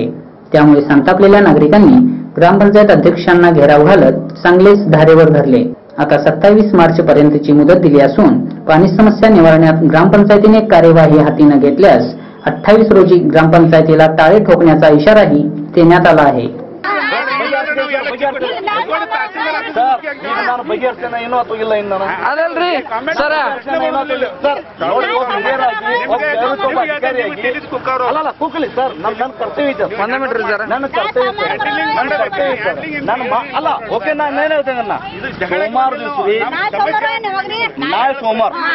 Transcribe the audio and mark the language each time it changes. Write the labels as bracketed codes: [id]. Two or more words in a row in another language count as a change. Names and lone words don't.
[mr] त्यामुळे संतापलेल्या नागरिकांनी ग्रामपंचायत अध्यक्षांना घेराव घालत चांगलेच धारेवर धरले. आता 27 मार्च पर्यंतची मुदत दिली असून पाणी समस्या निवारण्यात ग्रामपंचायतीने कार्यवाही हाती न घेतल्यास 28 रोजी ग्रामपंचायतीला टाळे ठोकण्याचा इशाराही देण्यात आला आहे. [kn] ನಾನು ಬಗೆಹರಿಸ್ತೇನೆ ಏನೋ ಅಥವಾ ಇಲ್ಲ ಇನ್ನು ಅದಲ್ರಿ ಸರ ಅಲ್ಲ ಕೂಕಲಿ ಸರ್ ನನ್ನ ಕರ್ತವ್ಯ ಇದೆ. 1 ಮಿನಿಟ್ ಸರ್ ನನ್ನ ಕರ್ತವ್ಯ ನಾನು ಅಲ್ಲ ಓಕೆ ನಾನು ಏನ್ ಹೇಳ್ತೇನೆ ಅಣ್ಣ ಸೋಮವಾರ ದಿವಸ ನಾಳೆ ಸೋಮವಾರ